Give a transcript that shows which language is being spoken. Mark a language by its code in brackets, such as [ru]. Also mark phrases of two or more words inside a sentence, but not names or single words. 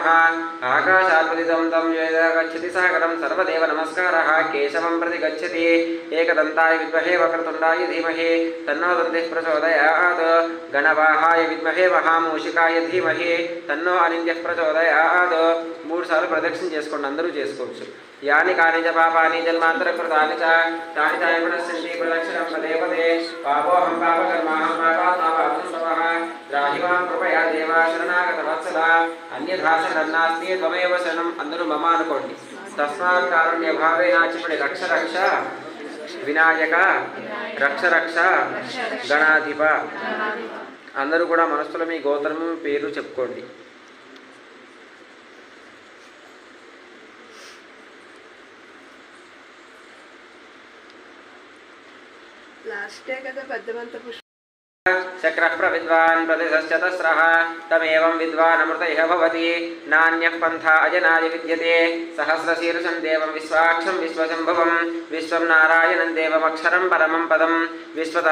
[sa] आकाशात्पतितं तं वेद गच्छति सागरं सर्वदेव नमस्कारः केशवं प्रति गच्छति एकदन्ताय विद्महे वक्रतुण्डाय धीमहि तन्नो दन्तिः प्रचोदयात्। गणवाहाय विद्महे महामूषिकाय धीमहि तन्नो अनिन्द्यः प्रचोदयात्। [te] 3 సార్లు ప్రదక్షిణ చేసుకోండి, అందరూ చేసుకోవచ్చు. [sa] यानि कानि च पापानि जन्मान्तरकृतानि च तानि च पुनश्चन्ति प्रदक्षिणं पदे पदे पापोऽहं पापकर्माहं पापात्मा पापसंभवः राहि मां कृपया देवा शरणागतवत्सला अन्यथा शरणन्नास्ति त्वमेव शरणम् [te] అందరూ మమ అనుకోండి. [sa] తస్మాత్ కారుణ్యభావేన [te] చెప్పండి. [sa] రక్ష రక్ష వినాయక రక్ష రక్ష గణాధిప. [te] అందరూ కూడా మనస్సులో మీ గోత్రం పేరు చెప్పుకోండి. [sa] चक्रः प्रविद्वान् प्रतिशश्चतस्रः तमेवं विद्वान् अमृतैः भवति नान्यः पन्था अजनाय विद्यते सहस्रशीर्षं देवं विश्वाक्षं विश्वशम्भुवं विश्वं नारायणं देवमक्षरं परमं पदं विश्वतः